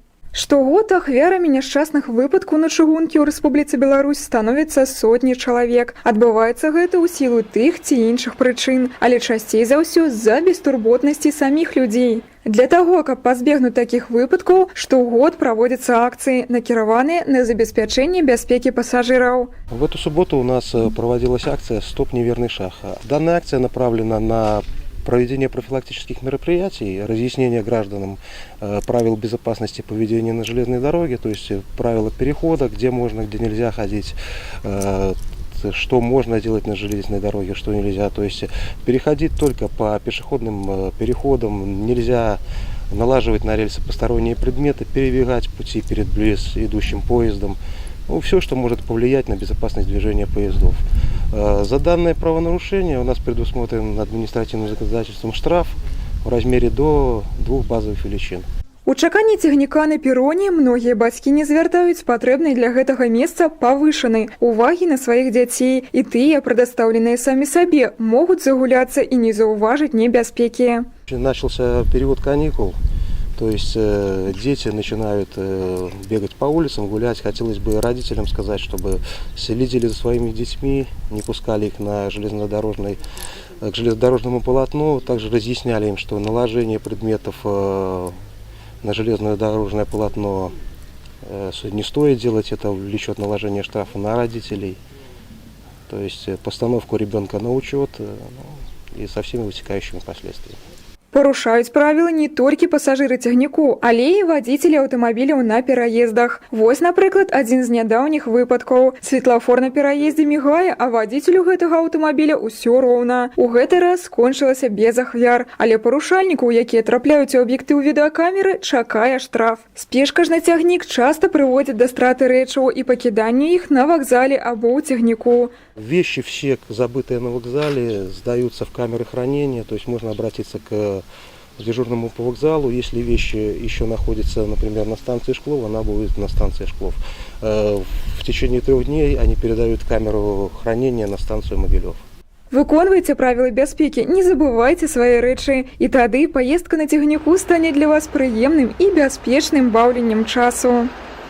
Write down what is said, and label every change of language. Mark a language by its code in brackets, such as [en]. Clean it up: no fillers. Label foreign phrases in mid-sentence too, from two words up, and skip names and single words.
[be] Штогод ахвярамі няшчасных выпадкаў на чыгункі ў Рэспубліцы Беларусь становяцца сотні чалавек. Адбываецца гэта ў сілу тых ці іншых прычын, але часцей за ўсё з-за бестурботнасці саміх людзей. Для таго, каб пазбегнуць такіх выпадкаў, штогод праводзяцца акцыі, накіраваныя на забеспячэнне бяспекі пассажиров. [ru] В эту субботу у нас проводилась акция «Стоп, неверный шаг». Данная акция направлена на проведение профилактических мероприятий, разъяснение гражданам правил безопасности поведения на железной дороге, то есть правила перехода, где можно, где нельзя ходить, что можно делать на железной дороге, что нельзя. То есть переходить только по пешеходным переходам, нельзя налаживать на рельсы посторонние предметы, перебегать пути перед идущим поездом. Ну, все, что может повлиять на безопасность движения поездов. За данное правонарушение у нас предусмотрен административным законодательством штраф в размере до 2 базовых величин. [be] У чаканні цягніка на пероне многія бацькі не звяртаюць патрэбнай для гэтага месца павышанай увагі на сваіх дзяцей, і тыя, прадастаўленыя самі сабе, могуць загуляцца і не заўважыць небяспекі. [ru] Начался период каникул. То есть дети начинают бегать по улицам, гулять. Хотелось бы родителям сказать, чтобы следили за своими детьми, не пускали их к железнодорожному полотну. Также разъясняли им, что наложение предметов на железное дорожное полотно не стоит делать, это влечет наложение штрафа на родителей. То есть постановку ребенка на учет и со всеми вытекающими последствиями. [be] Парушаюць правілы не толькі пасажыры цягніку, але і вадзіцелі аўтамабіляў на пераездах. Вось, напрыклад, адзін з нядаўніх выпадкаў. Светлафор на пераездзе мігае, а вадзіцелю гэтага аўтамабіля ўсё роўна. У гэты раз скончылася без ахвяр, але парушальнікаў, якія трапляюць у аб'ектыў відэакамеры, чакае штраф. Спешка ж на цягнік часта прыводзіць да страты рэчаў і пакідання іх на вакзале або ў цягніку. [ru] Вещи все, забытые на вокзале, сдаются в камеры хранения, то есть можно обратиться к дежурному по вокзалу. Если вещи еще находятся, например, на станции Шклов, она будет на станции Шклов. В течение 3 дней они передают камеру хранения на станцию Могилев. [be] Выконвайце правілы бяспекі, не забывайце свае рэчы, і тады паездка на цягніку стане для вас прыемным і бяспечным баўленнем часу.